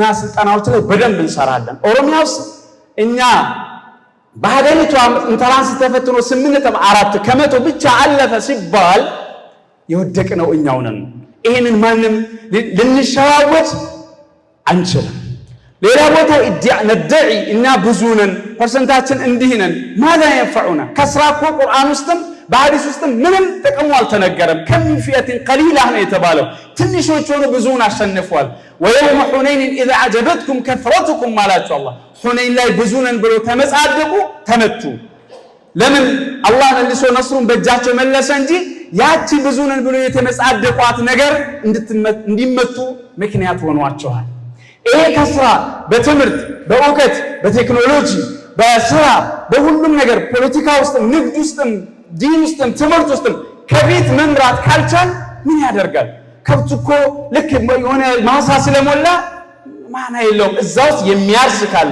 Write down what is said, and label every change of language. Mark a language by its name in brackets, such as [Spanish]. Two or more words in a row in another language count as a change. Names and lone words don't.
[Amharic] ስልጠናዎች ላይ በደንብ እንሰራለን። ኦሮሚያ ውስጥ እኛ በሀገሪቷ ኢንተራንስ ተፈትኖ 8.4% ብቻ አለፈ ሲባል የወደቅነው እኛው ነን። ይሄንን ማንም ልንሸዋወድ አንችልም። ሌላ ቦታ ندعي እና ብዙነን ፐርሰንታችን እንዲህነን [Arabic] ماذا ينفعنا [Amharic] ከስራኮ ቁርአን ውስጥም በሐዲስ ውስጥም ምንም ጥቅሙ አልተነገረም ከሚፊያትን قليلة ነው የተባለው ትንሾች ሆነ ብዙውን አሸንፈዋል [Arabic] ويوم حنين اذا عجبتكم كثرتكم [Amharic] ማላችሁ አላህ ሁነይን ላይ ብዙነን ብሎ ተመጻደቁ ተመቱ ለምን አላህ መልሶ ነስሩን በእጃቸው መለሰ እንጂ ያቺ ብዙነን ብሎ የተመጻደቋት ነገር እንዲመቱ ምክንያት ሆኗቸዋል ይሄ ከስራ በትምህርት በእውቀት በቴክኖሎጂ በስራ በሁሉም ነገር ፖለቲካ ውስጥ ንግድ ውስጥ ዲን ውስጥ ትምህርት ውስጥ ከቤት መምራት ካልቻል ምን ያደርጋል ከብትኮ ልክ የሆነ ማሳ ስለሞላ ማና የለውም እዛው የሚያርስ ካለ